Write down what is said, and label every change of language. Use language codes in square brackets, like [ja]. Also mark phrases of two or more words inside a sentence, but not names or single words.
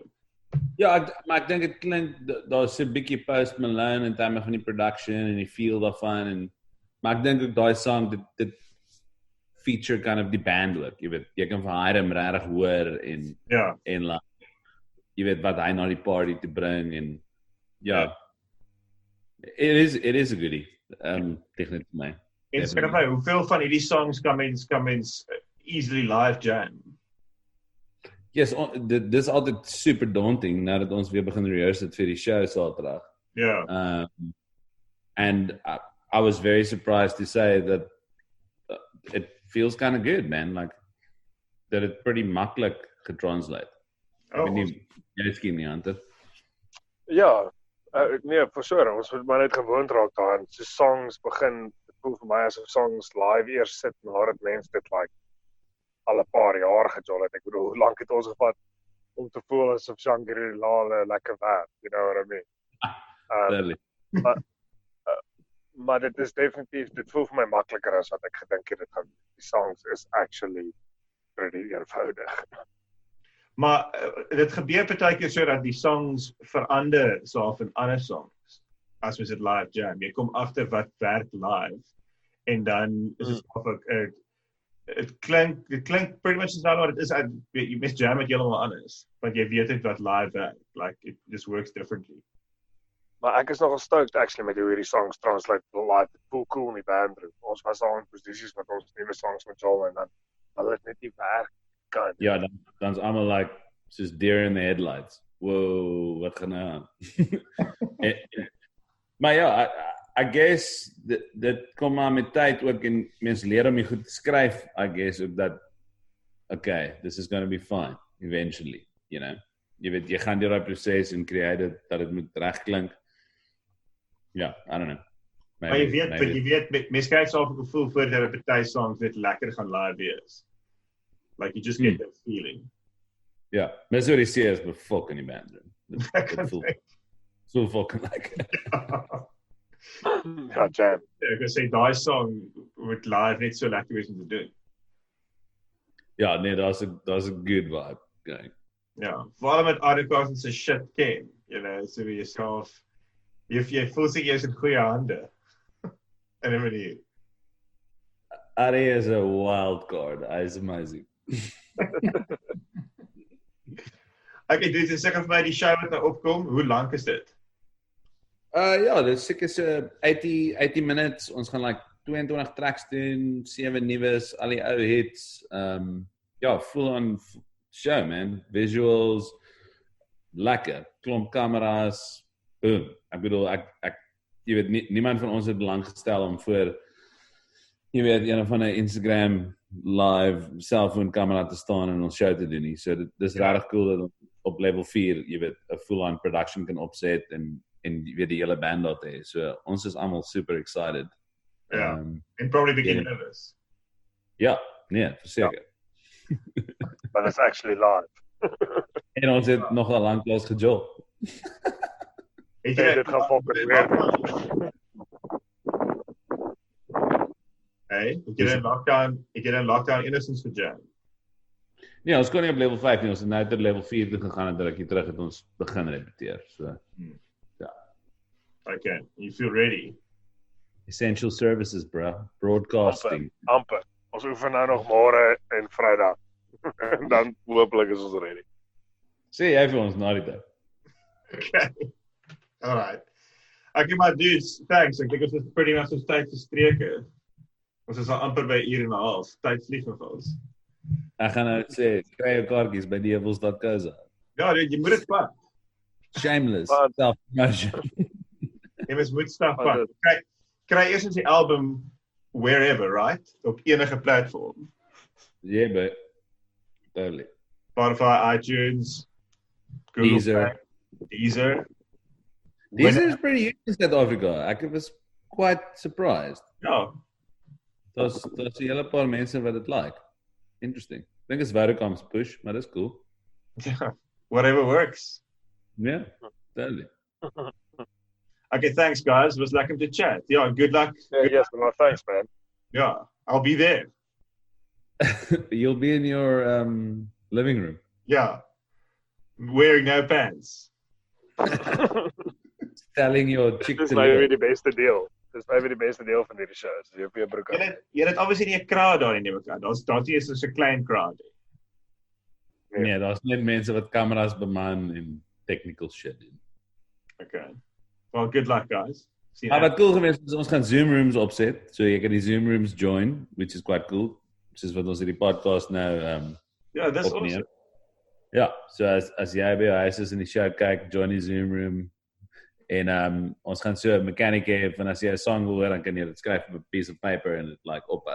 [af] Ja, maar ek dink dit klink daar's 'n bietjie Post Malone in terme van die production en die feel daarvan maar ek dink ook daai song dit feature [en] kind of [af] die band ook, jy weet, jy kan van Hiram regtig hoor en like, jy weet wat hy na die party te bring en [en] it is a goodie. [af] Definitely vir my. En skryf my, hoeveel van hierdie songs kan mens [en] easily live jam? [af] Yes, dis altyd [en] super daunting [af] nadat ons weer begin rehearse het vir die show Saterdag. Ja. [en] And I was very surprised to say that it feels kind of good, man. Like that it's pretty [af] maklik getranslate. [en] Oh, [af] Ek weet nie, jy skien nie, Hunter. Ja, nee, [en] for sure. [af] Ons moet maar net gewoond raak daaraan. So songs begin, dit voel vir my asof songs live eers sit nadat mense dit like al 'n paar jaar gejol het. Ek bedoel, hoe lank het ons gevat om te voel asof Shangri-La lekker werk, [en] you know what I mean? Totally. [af] Maar dit is definitief, dit voel vir my makliker as wat ek gedink het dit gaan. Die songs is [en] actually pretty [af] eenvoudig. Maar dit gebeur partykeer so dat die songs verander soos in ander songs as mens dit live jam. Jy kom agter wat werk live en dan is dit of dit klink [en] pretty much [af] nou wat dit is. Jy mis jam het heeltemal anders, want jy weet net wat live werk. [en] Like it just works differently. [af] Maar ek is nogal stoked actually met hoe hierdie songs translate live. Dit voel cool in die bandroom. Ons was al in posisies met ons nuwe songs met Joel en dan hulle het net nie werk kan. Ja, dan's almal like soos [en] deer in the headlights. [af] Whoa, wat gaan aan? Maar ja, I guess dit kom maar met tyd ook en mense leer om goed te skryf. [en] I guess [af] ook dat [en] okay, this is going to be fine eventually, you know. [af] Jy weet, jy gaan deur daai proses en create dat dit moet reg klink. Ja, [en] I don't know. [af] Maar jy weet, mense kry self 'n gevoel voor dat 'n party songs net lekker gaan live wees. [en] Like you just get that feeling. [af] Ja, mense wat sê is befok in die band. Dit voel so [en] fucking like. [af] Ja, jam. Ek wil sê daai song moet live net so lekker wees om te doen. Ja, nee, daar's 'n [en] good vibe going. [af] Ja, veral met articles en so shit ken, [en] you know, [af] so wie jouself jy voel sig jy's in goeie hande. En dan manier. [en] Ari is a wild card. [af] Hy is [en] amazing. [af] Okay, dit is seker vir my die show wat nou opkom. Hoe lank is dit? Ja, dit is seker so 80 minutes. Ons gaan like 22 tracks doen, 7 nuwes, al die ou hits. Ja, [en] full on show, man. Visuals, [af] lekker. Klomp kameras. Boom. Ek bedoel, ek jy weet, niemand van ons het belang gestel om voor jy weet, een van 'n Instagram live cellphone kamera te staan en ons show te doen nie. So dis regtig cool dat ons op level 4, jy weet, 'n full-on production kan opset en jy weet die hele band daar te hê. So ons is almal [en] super excited. [af] Ja. [en] And probably begin nervous. [af] Ja, nee, verseker. [en] But it's actually live. [af] En ons het nogal lanklaas gejol. Het jy dit gaan fokus weer? Hey, ek het in lockdown innocence vir jam. Nee, ons kon nie op level 5 nie, ons het nou tot level 4 toe gegaan en rukkie terug het ons begin repeteer. So, ja. [en] Okay, you feel ready? Essential services, bro. Broadcasting. [af] Amper. Ons oefen nou nog môre en Vrydag. En dan hooplik is ons ready. Sê jy vir ons na die tyd. [en] Okay. All right. Okay, my dudes, thanks. [af] Ek dink ons is [en] pretty much [af] ons tyd gestreke. Ons is al amper by 1 uur en 'n half. Tyd vlieg nog ons. Ek gaan nou sê, kry jou kaartjies by die Heuwels.co. Ja, dude, jy moet dit vat. Shameless. Wat? Self-promotion. Jy moet stap Wat vat. Kry eers die album wherever, right? Op enige platform. [en] Yeah, but totally. Spotify, iTunes, Google Deezer. Play, Deezer. Deezer is pretty huge in South Africa. [af] Ek was [en] quite surprised. [af] Ja, Daar's 'n hele paar mense wat dit like. Interesting. Ek dink is Vodafone's push, maar dis cool. ja, [en] whatever works. Yeah, totally. Okay, thanks guys. It was [af] lekker om te chat. [en] Yeah, good luck. Yes, well, thanks man. Yeah, I'll be there. You'll be in your living room. Yeah. Wearing no pants. Telling your chick [af] Dis [en] to [af] nou weer [en] live. [af] die beste deel. Dis nou weer die beste deel van hierdie show. Dis jy op jou broek. Jy het obviously nie 'n crowd daar in die mekaar. Daar's nie eens so 'n klein crowd. Nee, daar's net mense wat kameras beman en [en] technical shit [af] doen. [en] Okay. Well, good luck guys. See [af] Maar wat cool geweest is, ons gaan Zoom rooms opset. So jy kan die Zoom rooms join, [en] which is quite cool. [af] Soos wat ons hierdie podcast nou [en] Yeah, that's [af] opneem. [en] awesome. [af] Ja, so as jy by jou huis is in die show kyk, join die Zoom room. En ons gaan so 'n mechanic hê van as jy 'n song wil hoor, dan kan jy dit skryf op 'n [en] piece of paper [af] en dit like ophou.